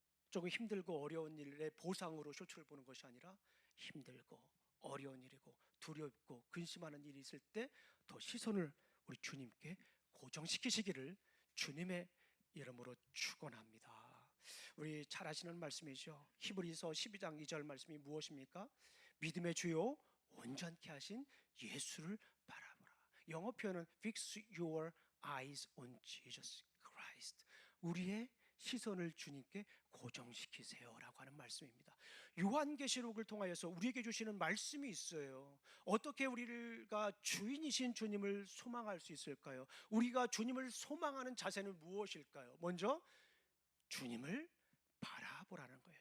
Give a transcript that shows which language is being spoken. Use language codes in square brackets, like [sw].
[ko] 조금 힘들고 어려운 일의 보상으로 쇼츠를 보는 것이 아니라 힘들고 어려운 일이고 두렵고 근심하는 일이 있을 때 더 시선을 우리 주님께 고정시키시기를 주님의 이름으로 축원합니다. 우리 잘 아시는 말씀이죠. 히브리서 12장 2절 말씀이 무엇입니까? 믿음의 주요 온전케 하신 예수를 바라보라. 영어 표현은 [en] Fix your eyes on Jesus Christ. [ko] 우리의 시선을 주님께 고정시키세요라고 하는 말씀입니다. 요한계시록을 통하여서 우리에게 주시는 말씀이 있어요. 어떻게 우리가 주인이신 주님을 소망할 수 있을까요? 우리가 주님을 소망하는 자세는 무엇일까요? 먼저 주님을 바라보라는 거예요.